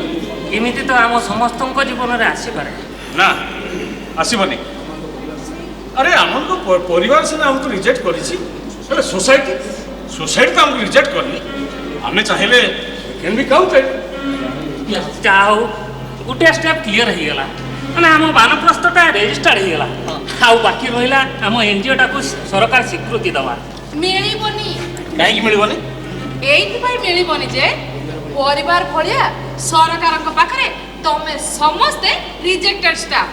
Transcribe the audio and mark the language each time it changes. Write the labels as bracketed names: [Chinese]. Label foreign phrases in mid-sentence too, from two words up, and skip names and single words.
[Odia] ଏମିତି ତ ଆମ ସମସ୍ତଙ୍କ ଜୀବନରେ ଆସିପାରେ। ନା ଆସିବନି ଆରେ ଆମକୁ ପରିବାର ସିନା ଆମକୁ ରିଜେକ୍ଟ କରିଛି ହେଲେ [Bangla] সোসাইটি তো আমাকে রিজেক্ট করনি আমি চাইলে [English] can be counted [Odia] ଯାହା ହଉ ଗୋଟେ [English] step clear [Odia] ହେଇଗଲା ମାନେ ଆମ ବାନପ୍ରସ୍ଥଟା ରେଜିଷ୍ଟର୍ଡ ହେଇଗଲା ଆଉ ବାକି ରହିଲା ଆମ ଏନ୍ଜିଓଟାକୁ ସରକାର ସ୍ୱୀକୃତି ଦେବା। ମିଳିବନି କାହିଁକି ମିଳିବନି? ଏଇଥିପାଇଁ ମିଳିବନି ଯେ ପରିବାର ଭଳିଆ ସରକାରଙ୍କ ପାଖରେ ତମେ ସମସ୍ତେ [English] rejected staff.